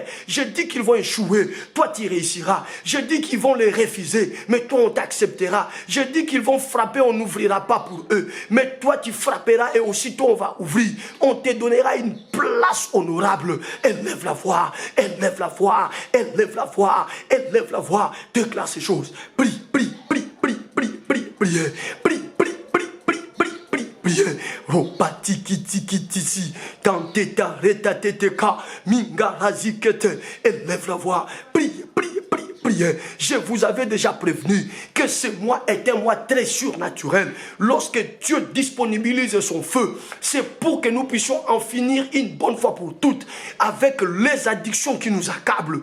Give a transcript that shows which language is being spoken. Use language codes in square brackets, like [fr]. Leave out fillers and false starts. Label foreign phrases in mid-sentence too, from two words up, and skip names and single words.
[fr] Je dis qu'ils vont échouer, toi tu réussiras. Je dis qu'ils vont les refuser, mais toi on t'acceptera. Je dis qu'ils vont frapper, on n'ouvrira pas pour eux, mais toi tu frapperas et aussitôt on va ouvrir. On te donnera une place honorable. Élève la voix, élève la voix, élève la voix, élève la voix. Déclare ces choses. Prie, prie, prie, prie, prie, prie, prie, prie, prie, prie, prie, prie, prie, prie. Ropati kiti kiti si, tanteta reta teteka, mingarazi kete. Élève la voix. Prie, prie, prie. Je vous avais déjà prévenu que ce mois est un mois très surnaturel. Lorsque Dieu disponibilise son feu, c'est pour que nous puissions en finir une bonne fois pour toutes avec les addictions qui nous accablent.